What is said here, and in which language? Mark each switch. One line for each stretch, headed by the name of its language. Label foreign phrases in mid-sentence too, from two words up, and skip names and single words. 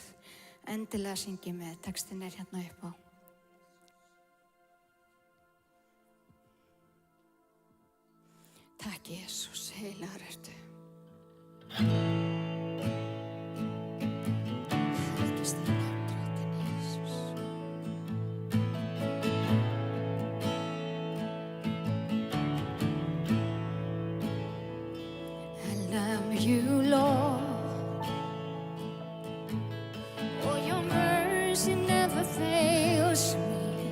Icelandic: Endilega syngi með, textin hérna upp á. Takk Jesús, heilagur ertu. Helgist þín nafn, drottinn Jesús.
English: I love you, Lord. Oh, your mercy never fails me.